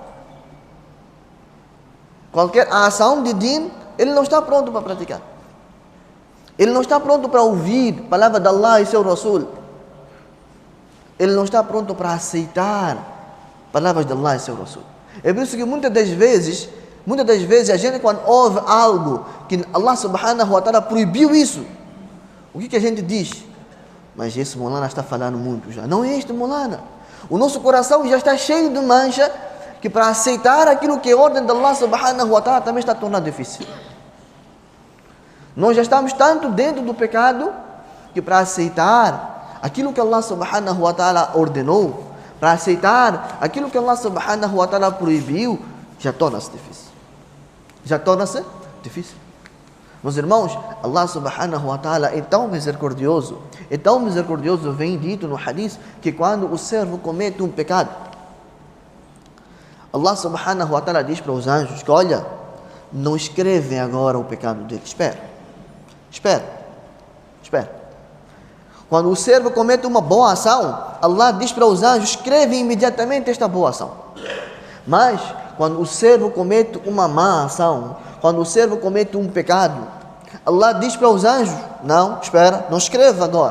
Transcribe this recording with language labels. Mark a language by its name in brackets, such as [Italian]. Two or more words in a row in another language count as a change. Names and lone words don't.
[Portuguese] Qualquer ação de din ele não está pronto para praticar. Ele não está pronto para ouvir a palavra de Allah e seu Rasul. Ele não está pronto para aceitar palavras de Allah e seu Rasul. É por isso que muitas das vezes a gente, quando ouve algo que Allah [Arabic] سبحانه وتعالى [Portuguese] proibiu isso, o que a gente diz? Mas esse molana está falando muito já. Não é este molana. O nosso coração já está cheio de mancha, que para aceitar aquilo que é ordem de Allah [Arabic] سبحانه وتعالى [Portuguese] também está tornando difícil. Nós já estamos tanto dentro do pecado que para aceitar aquilo que Allah [Arabic] سبحانه وتعالى [Portuguese] ordenou, para aceitar aquilo que Allah [Arabic] سبحانه وتعالى [Portuguese] proibiu, já torna-se difícil. Já torna-se difícil. Meus irmãos, Allah [Arabic] سبحانه وتعالى [Portuguese] é tão misericordioso, vem dito no hadith, que quando o servo comete um pecado, Allah [Arabic] سبحانه وتعالى [Portuguese] diz para os anjos que, olha, não escrevem agora o pecado dele, espera. Quando o servo comete uma boa ação, Allah diz para os anjos, escreve imediatamente esta boa ação. Mas, quando o servo comete uma má ação, quando o servo comete um pecado, Allah diz para os anjos, não, espera, não escreva agora.